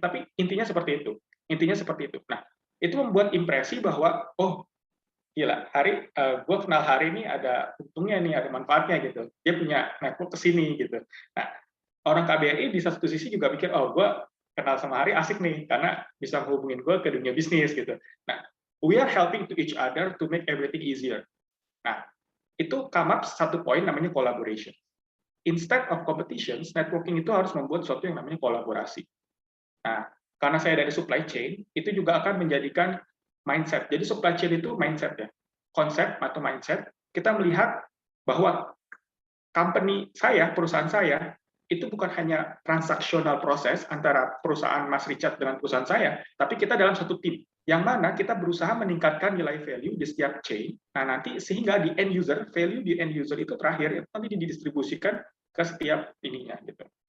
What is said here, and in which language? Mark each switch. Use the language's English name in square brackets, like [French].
[Indonesian] Tapi intinya seperti itu. Nah, itu membuat impresi bahwa oh gila, gue kenal Hari ini ada untungnya nih, ada manfaatnya gitu. Dia punya network ke sini gitu. Nah, orang KBRI di satu sisi juga pikir, oh gue kenal sama Hari asik nih, karena bisa menghubungin gue ke dunia bisnis gitu. [English] Nah, we are helping to each other to make everything easier. [Indonesian] Nah, itu [English] come up [Indonesian] satu poin namanya collaboration. Instead of competitions, networking itu harus membuat sesuatu yang namanya kolaborasi. Nah, karena saya dari supply chain, itu juga akan menjadikan mindset. Jadi supply chain itu mindset ya. Konsep atau mindset, kita melihat bahwa company saya, perusahaan saya, itu bukan hanya transaksional proses antara perusahaan Mas Richard dengan perusahaan saya, tapi kita dalam satu tim, yang mana kita berusaha meningkatkan nilai value di setiap chain, nah nanti sehingga di end user, value di end user itu terakhir, itu nanti didistribusikan ke setiap ininya. Gitu.